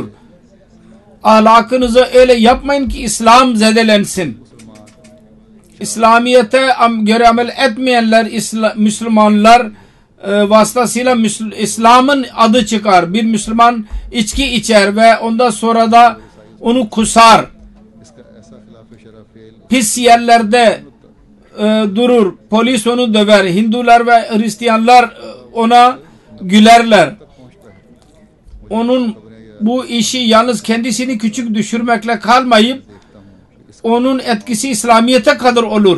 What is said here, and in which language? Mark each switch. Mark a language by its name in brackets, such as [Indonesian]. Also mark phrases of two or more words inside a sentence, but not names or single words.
[Turkish] Ahlakınızı öyle yapmayın ki İslam zedelensin. İslamiyet'e göre amel etmeyenler Müslümanlar vasıtasıyla İslam'ın adı çıkar. Bir Müslüman içki içer ve ondan sonra da onu kusar. [Urdu] اس کا ایسا خلاف شرع فعل [Turkish] Pis yerlerde durur. Polis onu döver. Hindular ve Hristiyanlar ona gülerler. Onun bu işi yalnız kendisini küçük düşürmekle kalmayıp onun etkisi İslamiyet'e kadar olur.